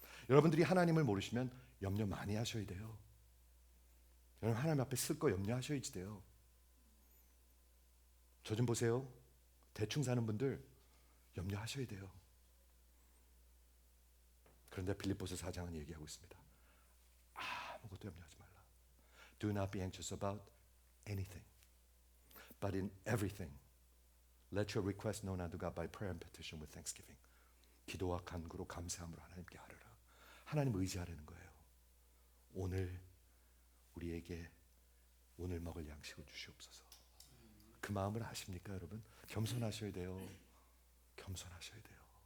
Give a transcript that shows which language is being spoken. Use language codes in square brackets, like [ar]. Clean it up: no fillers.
[ko] 여러분들이 하나님을 모르시면 염려 많이 하셔야 돼요. 여러분 하나님 앞에 쓸 거 염려하셔야지 돼요. 저 좀 보세요. 대충 사는 분들 염려하셔야 돼요. 그런데 빌립보서 4장은 얘기하고 있습니다. 아무것도 염려하지 말라. [en] Do not be anxious about anything, but in everything let your request known unto God by prayer and petition with thanksgiving. [ko] 기도와 간구로 감사함으로 하나님께 아뢰라. 하나님 의지하라는 거예요. 오늘 우리에게 오늘 먹을 양식을 주시옵소서. 그 마음을 아십니까, 여러분? 겸손하셔야 돼요. 겸손하셔야 돼요.